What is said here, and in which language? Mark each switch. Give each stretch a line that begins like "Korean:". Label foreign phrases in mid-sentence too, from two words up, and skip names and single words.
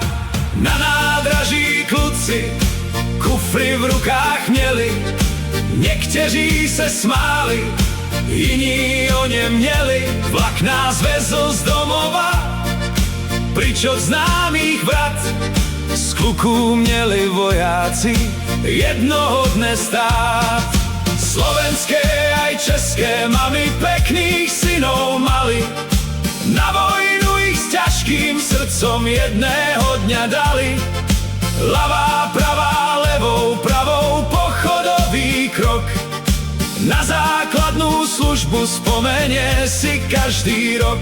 Czech: Na nádraží kluci kufry v rukách měli, někteří se smáli, jiní o ně měli. Vlak nás vezl z domova, pryč od známých vrat. Z kluků měli vojáci jednoho dne stát.
Slovak: Slovenské aj české mamy pekných synov mali, na vojnu ich s ťažkým srdcom jedného dňa dali. Ľavá, pravá,
Czech: levou, pravou,
Slovak: pochodový krok, na základnú službu spomenie si každý rok.